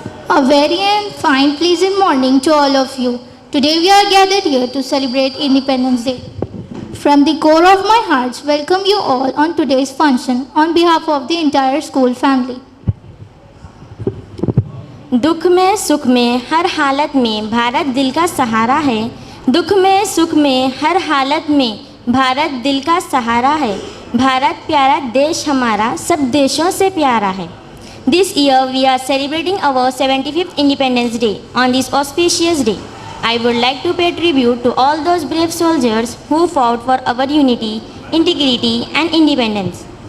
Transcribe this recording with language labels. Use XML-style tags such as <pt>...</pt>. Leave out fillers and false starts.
<en>A very and fine pleasant morning to all of you. Today we are gathered here to celebrate Independence Day. From the core of my heart, welcome you all on today's function on behalf of the entire school family.</en> <hi>दुख में सुख में हर हालत में भारत दिल का सहारा है. दुख में सुख में हर हालत में भारत दिल का सहारा है. भारत प्यारा देश हमारा सब देशों से प्यारा है.</hi> <en>This year we are celebrating our 75th Independence Day. On this auspicious day, I would like to pay tribute to all those brave soldiers who fought for our unity, integrity and independence.</en>